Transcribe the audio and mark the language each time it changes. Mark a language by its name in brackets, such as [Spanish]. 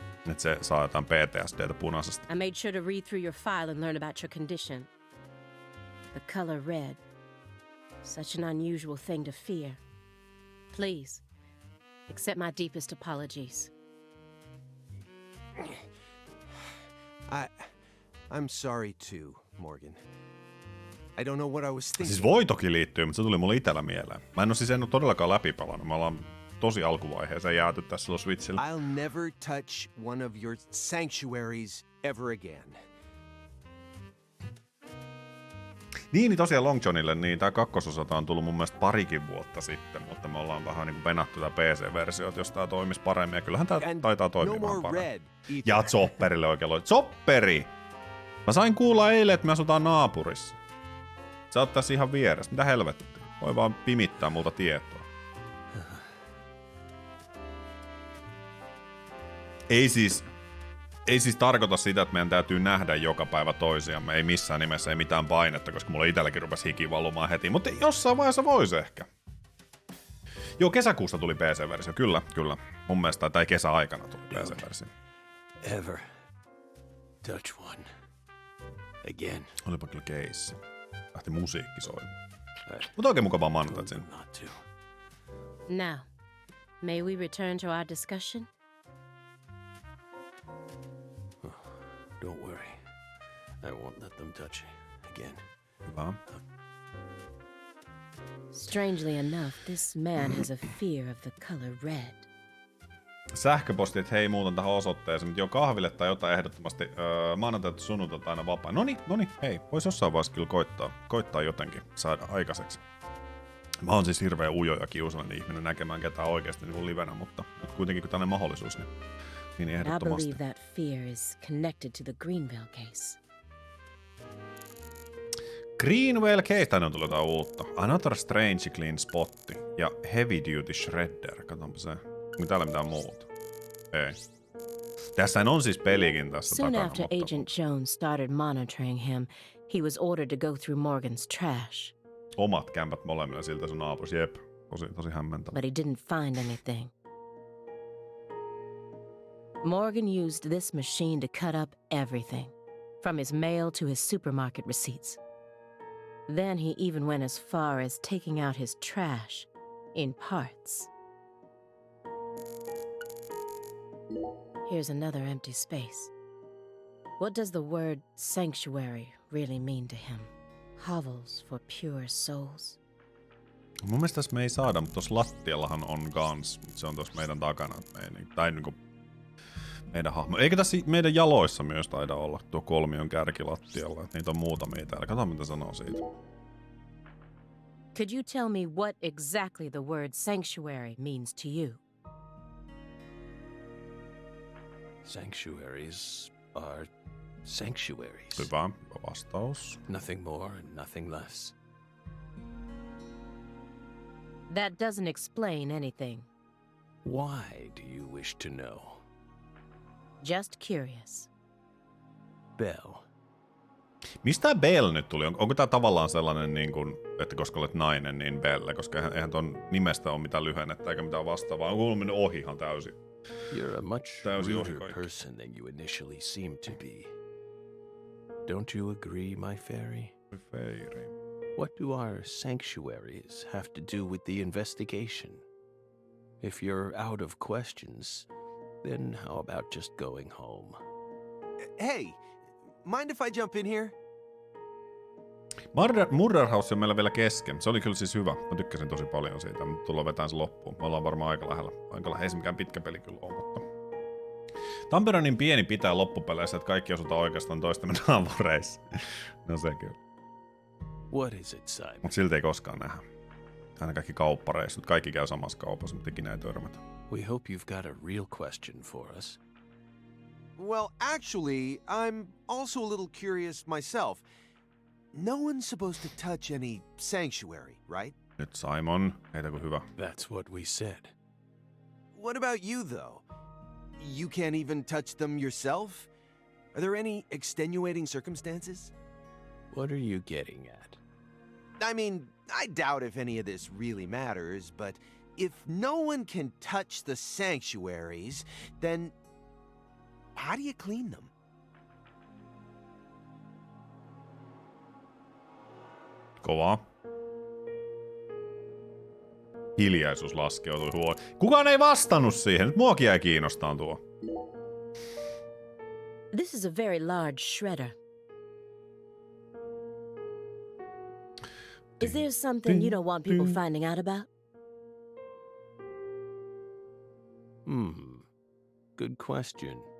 [Finnish] Että se saa jotain PTSDtä punaisesta. [English] I made sure to read through your file and learn about your condition. The color red. Such an unusual thing to fear. Please, accept my deepest apologies. I'm sorry too, Morgan. I don't know what I was thinking. [Finnish] Siis voi toki liittyä, mutta se tuli mulle itellä mieleen. Mä en oo siis en oo todellakaan läpipelannut. Me ollaan tosi alkuvaiheeseen jääty tässä silloin Switchillä. [English] I'll never touch one of your sanctuaries ever again. [Finnish] Niin tosiaan Long Johnille, niin tää kakkososata on tullut mun mielestä parikin vuotta sitten, mutta me ollaan vähän niinku venattu tää PC-versiota, jos tää toimis paremmin, ja kyllähän tää taitaa toimia vähän paremmin. Ja Zopperille oikein loi. Zopperi! Mä sain kuulla eilen, että me asutaan naapurissa. Sä oot tässä ihan vieressä. Mitä helvettiä? Voi vaan pimittää multa tietoa. Ei siis tarkoita sitä, että meidän täytyy nähdä joka päivä toisiamme. Ei missään nimessä, ei mitään painetta, koska mulla itselläkin rupesi hiki valumaan heti. Mutta jossain vaiheessa voisi ehkä. Joo, kesäkuussa tuli PC-versio. Kyllä. Mun mielestä, tai kesäaikana tuli PC-versio. Ever touch one again. Olipa kyllä keissi. Lähti musiikki soimaan. Mutta oikein mukavaa maanantaita sinne. [English] Now, may we return to our discussion? Don't worry. I won't let them touch you again. [Finnish] Hyvä. [English] Strangely enough, this man has a fear of the color red. [Finnish] Sähköposti, että hei, muutan tähän osoitteeseen, mutta jo kahville tai jotain ehdottomasti maanantaita sunnuntaita aina vapaa. Noniin, hei, vois jossain vaiheessa kyllä koittaa jotenkin saada aikaiseksi. Mä oon siis hirveä ujo ja kiusallinen ihminen näkemään ketään oikeasti niin livenä, mutta kuitenkin kun tällainen mahdollisuus, niin [English] I [Finnish] ehdottomasti. [English] believe that fear is connected to the Greenville case. [Finnish] Greenville case, tänne on tullut jotain uutta. [English] Another strange clean [Finnish] spotti ja heavy duty shredder, katsonpa se. Onko täällä mitään muuta? Ei. Tässä on siis pelikin tässä [English] Soon [Finnish] takana. [English] after Agent Jones started monitoring him, he was ordered to go through Morgan's trash. [Finnish] Omat kämpät molemmilla siltä sun naapurus, jep. Tosi hämmentävä. [English] But he didn't find anything. Morgan used this machine to cut up everything, from his mail to his supermarket receipts. Then he even went as far as taking out his trash in parts. Here's another empty space. What does the word sanctuary really mean to him? Hovels for pure souls? [Finnish] Mun mielestä tässä me ei saada, mutta tossa lattiallahan on kans. Se on tossa meidän takana. Tai niinku meidän hahmo. Eikö tässä meidän jaloissa myös taida olla tuo kolmion kärki lattialla? Että niitä on muutamia täällä. Katsotaan mitä sanoo siitä. [English] Could you tell me what exactly the word sanctuary means to you? Sanctuaries are sanctuaries. [Finnish] Hyvä vastaus. [English] Nothing more and nothing less. That doesn't explain anything. Why do you wish to know? Just curious. Bell. [Finnish] Mistä Bell nyt tuli? Onko tää tavallaan sellainen, niin kuin, että koska olet nainen, niin Belle? Koska eihän ton nimestä ole mitään lyhennettä eikä mitään vastaavaa. Onko ollut mennyt ohi ihan täysin? [English] You're a much [Finnish] Täysin ohi [English] ruder [Finnish] kaikki. [English] person than you initially seemed to be. Don't you agree, my fairy? Fairy. What do our sanctuaries have to do with the investigation? If you're out of questions, then how about just going home? Hey, mind if I jump in here? [Finnish] Murder House on meillä vielä kesken. Se oli kyllä siis hyvä. Mä tykkäsin tosi paljon siitä. Me tullaan vetämään se loppuun. Me ollaan varmaan aika lähellä. Ei se mikään pitkä peli kyllä ole, mutta... Tampere on niin pieni pitää loppupeleissä, että kaikki osutaan oikeastaan toistemme naapureissa. No se kyllä. [English] What is it, Simon? [Finnish] Mut silti ei koskaan nähdä. Aina kaikki kauppareissut. Kaikki käy samassa kaupassa, mutta ikinä ei törmätä. [English] We hope you've got a real question for us. Well, actually, I'm also a little curious myself. No one's supposed to touch any sanctuary, right? [Finnish] Nyt Simon, heitä kun hyvä. [English] That's what we said. What about you, though? You can't even touch them yourself? Are there any extenuating circumstances? What are you getting at? I mean, I doubt if any of this really matters, but if no one can touch the sanctuaries, then how do you clean them? [Finnish] Kovaa. Hiljaisuus laskeutui huoleen. Kukaan ei vastannut siihen. Nyt muakin jäi kiinnostaan tuo. [English] This is a very large shredder. Is there something you don't want people finding out about? Good question.